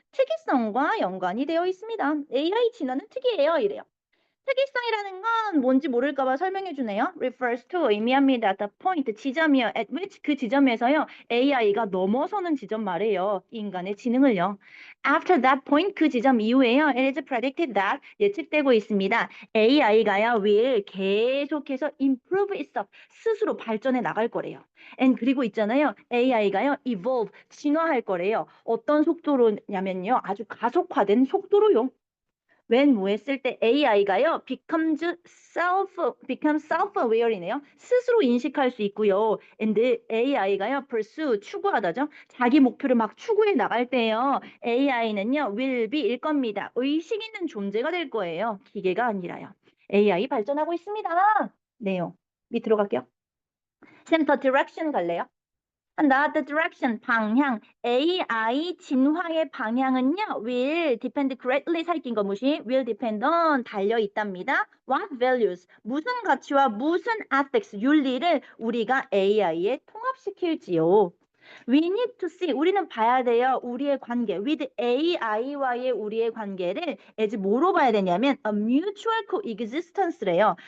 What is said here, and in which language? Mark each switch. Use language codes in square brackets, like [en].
[ko] 특이성과 연관이 되어 있습니다. AI 진화는 특이해요. 이래요. 특이성이라는 건 뭔지 모를까 봐 설명해 주네요. refers to 의미합니다. at the point 지점이요. at which 그 지점에서요. AI가 넘어서는 지점 말이에요. 인간의 지능을요. After that point 그 지점 이후에요. [en] It is predicted that [ko] 예측되고 있습니다. AI가요 will 계속해서 [en] improve itself [ko] 스스로 발전해 나갈 거래요. And 그리고 있잖아요. AI가요 evolve 진화할 거래요. 어떤 속도로냐면요. 아주 가속화된 속도로요. when 뭐 했을 때 AI가요, [en] become self-aware이네요. [ko] 스스로 인식할 수 있고요. and AI가요, pursue, 추구하다죠. 자기 목표를 막 추구해 나갈 때요. AI는요, will be일 겁니다. 의식 있는 존재가 될 거예요. 기계가 아니라요. AI 발전하고 있습니다. 네요. 밑으로 갈게요. 센터 디렉션 갈래요? 한다. [en] The direction, 방향. [ko] AI 진화의 방향은요. will depend greatly 살낀 거 무시. [en] will depend on [ko] 달려 있답니다. [en] What values? [ko] 무슨 가치와 무슨 ethics, 윤리를 우리가 AI에 통합시킬지요. [en] We need to see. [ko] 우리는 봐야 돼요. 우리의 관계. with AI와의 우리의 관계를 as 뭐로 봐야 되냐면 [en] a mutual coexistence래요.